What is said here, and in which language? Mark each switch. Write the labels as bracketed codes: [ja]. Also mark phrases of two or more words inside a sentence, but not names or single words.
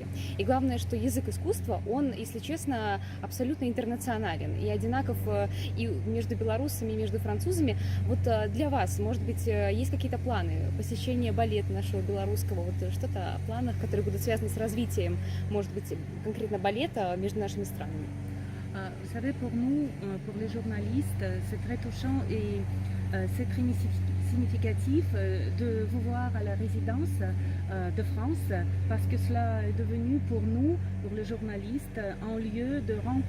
[ru] И главное, что язык искусства, он, если честно, абсолютно интернационален и одинаков и между белорусами, и между французами. Вот для вас, может быть, есть какие-то планы посещения балета нашего белорусского, вот что-то о планах, которые будут связаны с развитием, может быть, конкретно балета между нашими странами? [fr] Vous savez, pour nous, pour les journalistes, c'est très touchant et c'est très significatif de vous voir à la résidence de France parce que cela est devenu pour nous, pour les journalistes, un lieu de